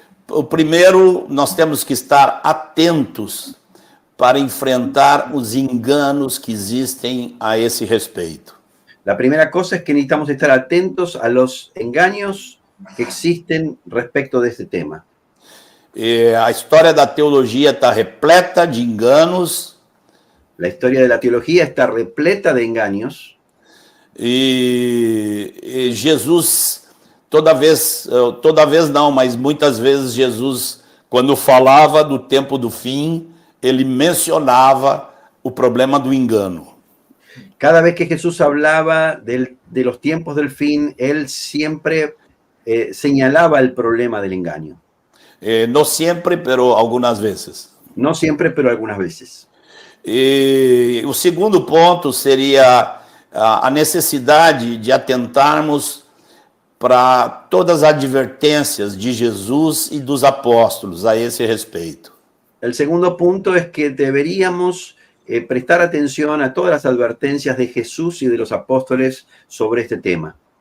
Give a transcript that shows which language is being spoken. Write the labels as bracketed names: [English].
[Portuguese] O primeiro, nós temos que estar atentos para enfrentar os enganos que existem a esse respeito. [Spanish] La primera cosa es que necesitamos estar atentos a los engaños que existen respecto de este tema. [Portuguese] A história da teologia está repleta de enganos. [Spanish] La historia de la teología está repleta de engaños. [Portuguese] E Jesus, toda vez não, mas muitas vezes Jesus, quando falava do tempo do fim, ele mencionava o problema do engano. [Spanish] Cada vez que Jesús hablaba de los tiempos del fin, él siempre señalaba el problema del engaño. No siempre, pero algunas veces. No siempre, pero algunas veces. [Portuguese] E o segundo ponto seria a necessidade de atentarmos para todas as advertências de Jesus e dos apóstolos a esse respeito. [Spanish] El segundo punto es que deberíamos prestar atención a todas las advertencias de Jesús y de los apóstoles sobre este tema.